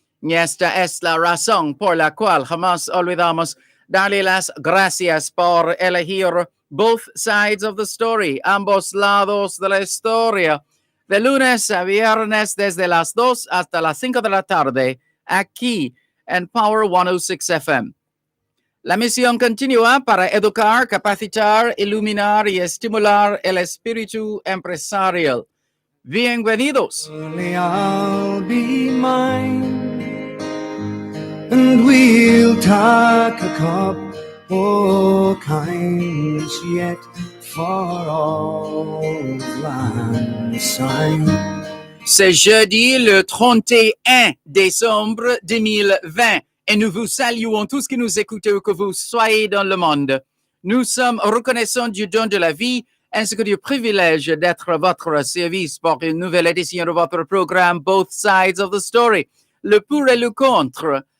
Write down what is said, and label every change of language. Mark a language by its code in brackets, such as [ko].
[es] Y esta es la razón por la cual jamás olvidamos darle las gracias por elegir Both Sides of the Story, ambos lados de la historia, de lunes a viernes desde las 2 hasta las 5 de la tarde, aquí en Power 106 FM. La misión continúa para educar, capacitar, iluminar y estimular el espíritu empresarial. Bienvenidos. [en] I'll be mine, and we'll take a cup o' kindness yet, for old lang syne. [fr] C'est jeudi le 31 décembre 2020 et nous vous saluons tous qui nous écoutez où que vous soyez dans le monde. Nous sommes reconnaissants du don de la vie ainsi que du privilège d'être à votre service pour une nouvelle édition de votre programme Both Sides of the Story, le pour et le contre.